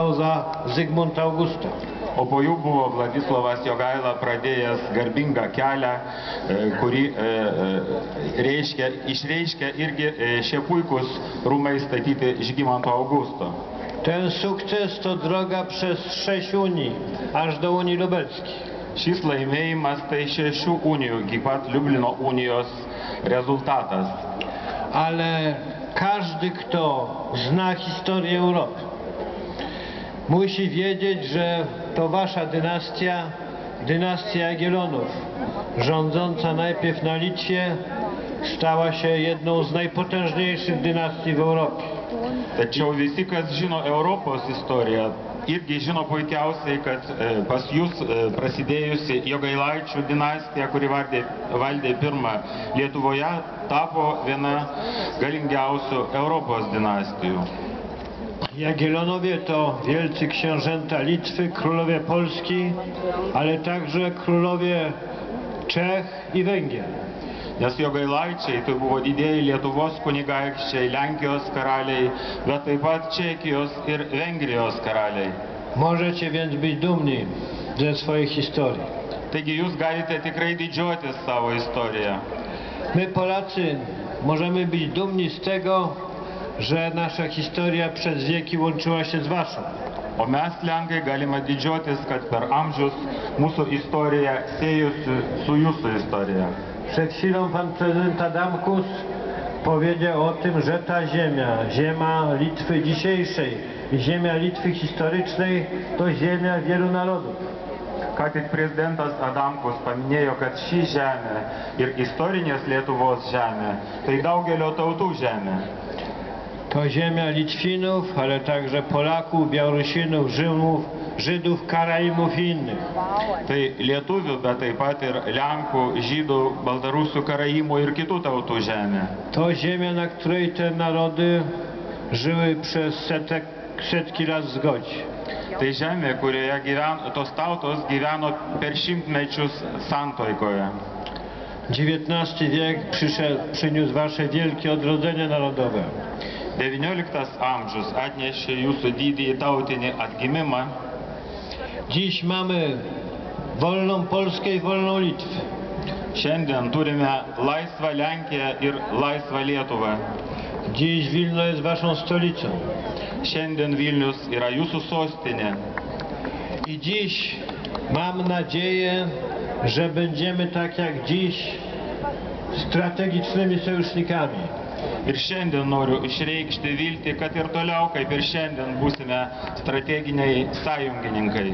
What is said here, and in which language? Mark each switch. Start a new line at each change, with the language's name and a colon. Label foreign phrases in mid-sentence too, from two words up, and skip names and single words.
Polish: za Zygmunta Augusta.
Lithuanian: O po jų buvo Vladislavas Jogaila pradėjęs garbingą kelią, kurį išreiškia irgi šie puikus rūmai statyti Žygimanto Augusto.
Polish: Ten sukces to droga przez 6 unii, aż do Unii Lubelskiej.
Lithuanian: Šis laimėjimas tai 6 unijų, iki pat Liublino unijos rezultatas.
Polish: Ale każdy, kto zna historię Europy, musi wiedzieć, że to wasza dynastia, dynastia Jagiellonów, rządząca najpierw na Litwie, stała się jedną z najpotężniejszych dynastii w Europie.
Lithuanian: Tačiau visi, kas žino Europos istoriją, irgi žino puikiausiai, kad pas jūs prasidėjusi Jogailaičių dinastija, kuri valdė pirmą Lietuvoje, tapo viena galingiausių Europos dynastijų.
Polish: Jagiellonowie to wielcy książęta Litwy, królowie Polski, ale także królowie Czech i Węgier.
Lithuanian: Nes Jogailaičiai tai buvo didieji Lietuvos kunigaikščiai, Lenkijos karaliai, bet taip pat Čekijos ir Vengrijos karaliai.
Polish: Możecie więc być dumni ze swojej historii.
Lithuanian: Taigi jūs galite tikrai didžiuotis savo istoriją.
Polish: My Polacy możemy być dumni z tego, że nasza historia przez wieki łączyła się z waszą.
Lithuanian: O mes Lenkai galime didžiuotis, kad per amžius mūsų istorija siejusi su jūsų istorija.
Polish: Przed chwilą pan prezydent Adamkus powiedział o tym, że ta ziemia Litwy dzisiejszej i ziemia Litwy historycznej to ziemia wielu narodów.
Lithuanian: Ką tik prezidentas Adamkus paminėjo, kad ši žemė ir istorinės Lietuvos žemė tai daugelio tautų žemė.
Polish: To ziemia Litwinów, ale także Polaków, Białorusinów, Żydów, Karaimów i innych.
Lithuanian: Tai lietuvių, bet taip pat ir Lenkų, Žydų, Baltarusių, Karaimų ir kitų tautų žemė.
Polish: To ziemia, na której te narody żyły przez setki lat w zgodzie.
Lithuanian: Tai žemė, kurioje tos tautos gyveno per šimtmečius santuokoje.
Polish: XIX wiek przyniósł wasze wielkie odrodzenie narodowe.
Lithuanian: XIX amžius atnešė jūsų didįjį tautinį atgimimą.
Polish: Dziś mamy wolną Polskę i wolną Litwę.
Lithuanian: Šiandien turime laisvą Lenkiją ir laisvą Lietuvą.
Polish: Dziś Wilno jest waszą stolicą.
Lithuanian: Šiandien Vilnius yra jūsų sostinė.
Polish: I dziś mam nadzieję, że będziemy tak jak dziś strategicznymi sojusznikami.
Lithuanian: Ir šiandien noriu išreikšti viltį, kad ir toliau, kaip ir šiandien, būsime strateginiai sąjungininkai.